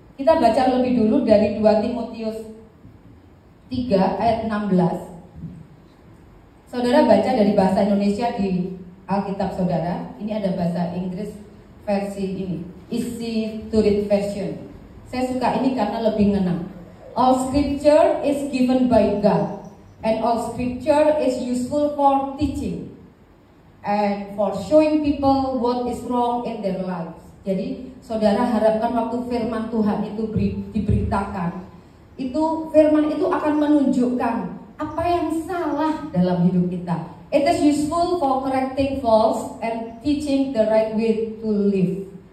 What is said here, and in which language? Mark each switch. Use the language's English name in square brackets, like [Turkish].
[Indonesian] Kita baca lebih dulu dari 2 Timotius 3 ayat 16. Saudara baca dari bahasa Indonesia di Alkitab saudara. Ini ada bahasa Inggris versi ini, Easy to Read version. Saya suka ini karena lebih ngena. [English] All scripture is given by God, and all scripture is useful for teaching and for showing people what is wrong in their lives. [Indonesian] Jadi saudara harapkan waktu firman Tuhan itu diberitakan, itu firman itu akan menunjukkan apa yang salah dalam hidup kita. [English] It is useful for correcting faults and teaching the right way to live.